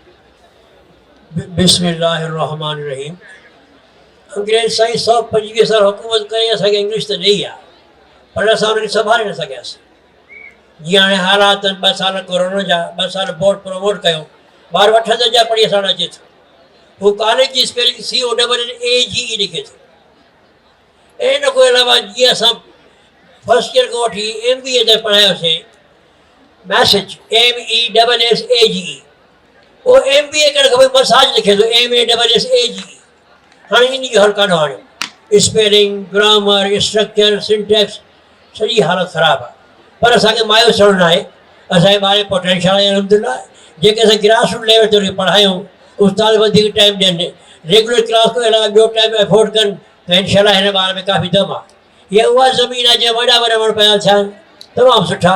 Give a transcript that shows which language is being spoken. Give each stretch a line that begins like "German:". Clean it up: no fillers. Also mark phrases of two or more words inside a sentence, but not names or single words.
Sindhi: बिस्मिल्लाहिर्रहमानिर्रहीम. अंग्रेज साईं 125 साल हुकूमत करे असांखे इंग्लिश त ॾेई आहे, पर असां हुनखे संभाले न सघियासीं. जीअं हाणे हालात 2 साल कोरोना जा, 2 साल
English: board promote
Sindhi: कयो, ॿार 8 जा पढ़ी असां वटि अचे थो. हू कॉलेज जी स्पेलिंग COAAGE लिखे थो. ऐं इन खां अलावा जीअं असां
English: first year
Sindhi: खां वठी MBA ताईं पढ़ायोसीं,
English: message MESSAGE,
Sindhi: उहो MBA करणु खपे, मसाज लिखे थो MASSAGE. हाणे इन जो हल कान आणियो.
English: spelling, grammar, structure, syntax,
Sindhi: सॼी हालत ख़राबु आहे. पर असांखे मायूस थियणो न आहे. असांजे ॿार पोटेंशियल आहे अलहमदिल्ला. जेके असां
English: grass root level
Sindhi: ते पढ़ायूं, उस्ताद वधीक टाइम ॾियनि,
English: regular class
Sindhi: खां अलावा ॿियो
English: time afford
Sindhi: कनि, त इनशाला हिन ॿार में काफ़ी दम आहे. हीअ उहा ज़मीन आहे जंहिं वॾा वॾा वण पिया थिया आहिनि, तमामु सुठा.